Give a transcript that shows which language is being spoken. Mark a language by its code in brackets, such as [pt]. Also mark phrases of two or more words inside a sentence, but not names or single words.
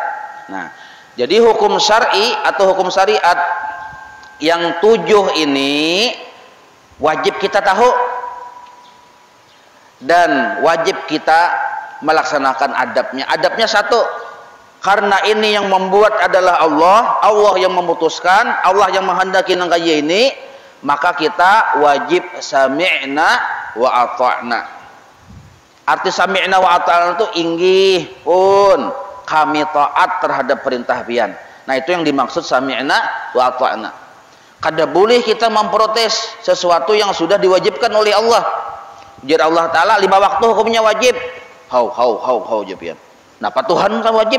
[id] Nah, jadi hukum syar'i atau hukum syariat yang 7 ini wajib kita tahu dan wajib kita melaksanakan adabnya. Adabnya 1, karena ini yang membuat adalah Allah, Allah yang memutuskan, Allah yang menghendaki nangkaya ini, maka kita wajib [ar] sami'na wa ata'na. [bjn] Arti [ar] sami'na wa ata'na [bjn] itu inggih pun kami taat terhadap perintah pian. [id] Nah, itu yang dimaksud [ar] sami'na wa ata'na. [id] Kada boleh kita memprotes sesuatu yang sudah diwajibkan oleh Allah. Ujar Allah Ta'ala 5 waktu hukumnya wajib. [bjn] Hau japian. Napa Tuhan kan wajib?